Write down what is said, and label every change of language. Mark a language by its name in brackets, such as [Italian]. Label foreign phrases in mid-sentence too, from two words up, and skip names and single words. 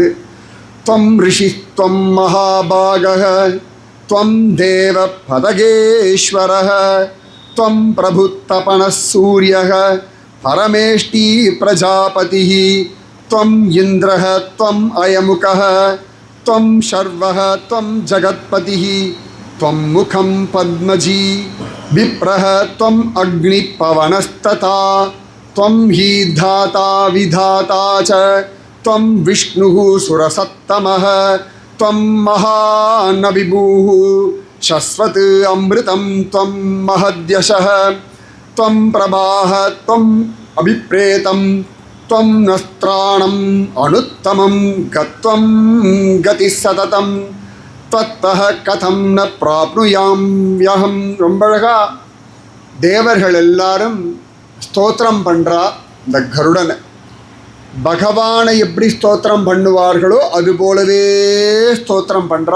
[Sanskrit] त्वं ऋषि त्वं महाभागः त्वं देव पतगेश्वरः त्वं प्रभुस्तपनः सूर्यः परमेष्ठी प्रजापतिः त्वं इन्द्रः त्वं अयमुखः त्वं सर्वः त्वं जगत्पतिः त्वं मुखं पद्मजी विप्रः त्वं अग्नि पवनस्तथा त्वं हि धाता विधाता च त्वं विष्णुः सुरसत्तमः त्वं महानविभुः शश्वत् अमृतं त्वं महद्यशः त्वं प्रभाः त्वम् अभिप्रेतं त्वं नस्त्राणम् अनुत्तमं गत्वं गतिः सततं ततः कथं न प्राप्नुयाम् यहम्. [Tamil] ரொம்ப அழகா தேவர்கள் எல்லாரும் ஸ்தோத்திரம் பண்ணுறா இந்த கருடனை. பகவானை எப்படி ஸ்தோத்திரம் பண்ணுவார்களோ அதுபோலவே ஸ்தோத்திரம் பண்ணுறா.